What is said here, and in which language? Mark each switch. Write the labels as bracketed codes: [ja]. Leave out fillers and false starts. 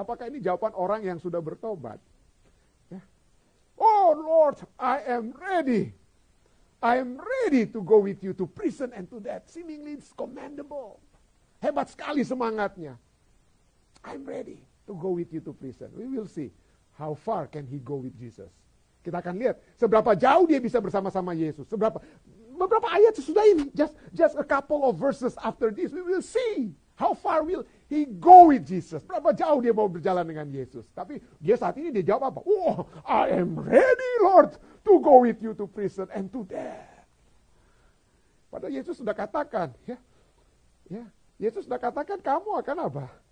[id] Apakah ini jawaban orang yang sudah bertobat? [en] Ya. Oh Lord, I am ready. I am ready to go with you to prison and to death. Seemingly it's commendable. [id] Hebat sekali semangatnya. [en] I'm ready to go with you to prison. We will see how far can he go with Jesus. [id] Kita akan lihat seberapa jauh dia bisa bersama-sama Yesus. Beberapa ayat sesudah ini, [en] just a couple of verses after this, we will see how far will he go with Jesus. [id] Berapa jauh dia mau berjalan dengan Yesus. Tapi dia saat ini dia jawab apa? [en] Oh, I am ready, Lord, to go with you to prison and to death. [id] Padahal Yesus sudah katakan, ya. Yesus sudah katakan kamu akan apa?